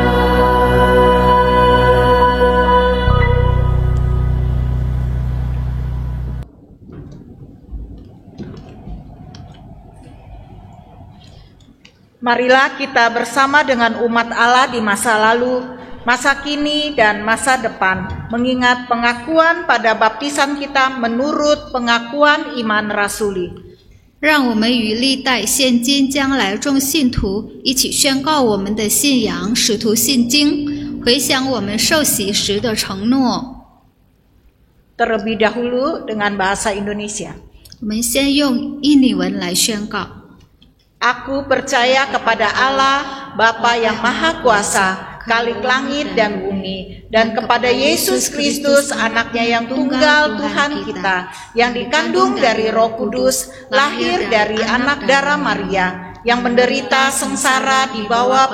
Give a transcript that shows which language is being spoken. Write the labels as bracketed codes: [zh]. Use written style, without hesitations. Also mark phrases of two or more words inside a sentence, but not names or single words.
[id] Marilah kita bersama dengan umat Allah di masa lalu, masa kini, dan masa depan, mengingat pengakuan pada baptisan kita menurut pengakuan iman rasuli. [zh] 让我们与历代、现今、将来众信徒一起宣告我们的信仰，使徒信经，回想我们受洗时的承诺。 [id] Terlebih dahulu dengan bahasa Indonesia. [zh] 我们先用印尼文来宣告。 [id] Aku percaya kepada Allah, Bapa yang Maha Kuasa, Khalik langit dan bumi, dan kepada Yesus Kristus, anaknya yang tunggal Tuhan kita, yang dikandung dari Roh Kudus, lahir dari anak darah Maria, yang menderita sengsara di bawah